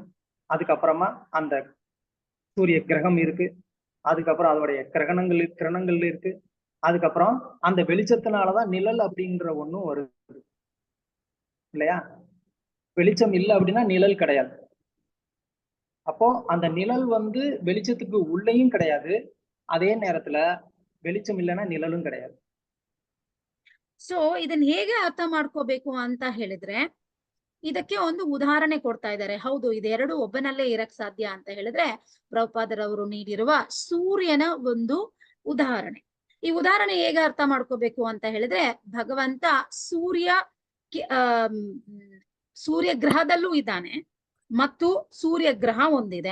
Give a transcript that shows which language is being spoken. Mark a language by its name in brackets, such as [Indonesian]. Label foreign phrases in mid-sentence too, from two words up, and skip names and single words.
[Tamil] அதுக்கப்புறமா அந்த சூரிய கிரகம் இருக்கு, அதுக்கப்புறம் அதோடைய கிரணங்கள் இருக்கு, அதுக்கப்புறம் அந்த வெளிச்சத்தினாலதான் நிழல் அப்படின்ற ஒண்ணும் வருது இல்லையா? வெளிச்சம் இல்லை அப்படின்னா நிழல் கிடையாது. அப்போ அந்த நிழல் வந்து வெளிச்சத்துக்கு உள்ளேயும் கிடையாது, அதே நேரத்துல வெளிச்சம் இல்லைன்னா நிழலும் கிடையாது. [Kannada] ಸೊ ಇದನ್ನ ಹೇಗೆ ಅರ್ಥ ಮಾಡ್ಕೋಬೇಕು ಅಂತ ಹೇಳಿದ್ರೆ ಇದಕ್ಕೆ ಒಂದು ಉದಾಹರಣೆ ಕೊಡ್ತಾ ಇದ್ದಾರೆ. ಹೌದು, ಇದೆರಡು ಒಬ್ಬನಲ್ಲೇ ಇರಕ್ ಸಾಧ್ಯ ಅಂತ ಹೇಳಿದ್ರೆ ಪ್ರಭುಪಾದರವರು ನೀಡಿರುವ ಸೂರ್ಯನ ಒಂದು ಉದಾಹರಣೆ. ಈ ಉದಾಹರಣೆ ಹೇಗೆ ಅರ್ಥ ಮಾಡ್ಕೋಬೇಕು ಅಂತ ಹೇಳಿದ್ರೆ ಭಗವಂತ ಸೂರ್ಯ ಗ್ರಹದಲ್ಲೂ ಇದ್ದಾನೆ ಮತ್ತು ಸೂರ್ಯ ಗ್ರಹ ಒಂದಿದೆ.